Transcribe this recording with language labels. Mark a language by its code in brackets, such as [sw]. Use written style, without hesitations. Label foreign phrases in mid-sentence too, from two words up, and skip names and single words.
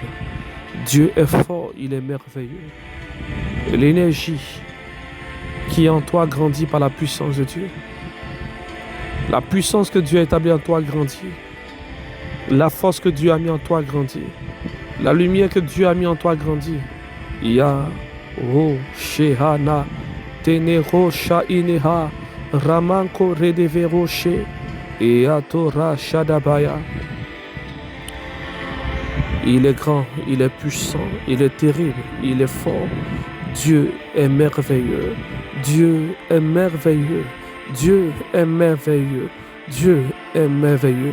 [fr] Dieu est fort, il est merveilleux. Et l'énergie qui est en toi grandit par la puissance de Dieu. La puissance que Dieu a établie en toi grandit. La force que Dieu a mis en toi grandit. La lumière que Dieu a mis en toi grandit. Ya ro shehana tenero shaineha ramanko redeveroshe et atora shadabaya. Il est grand, il est puissant, il est terrible, il est fort. Dieu est merveilleux. Dieu est merveilleux. Dieu est merveilleux. Dieu est merveilleux.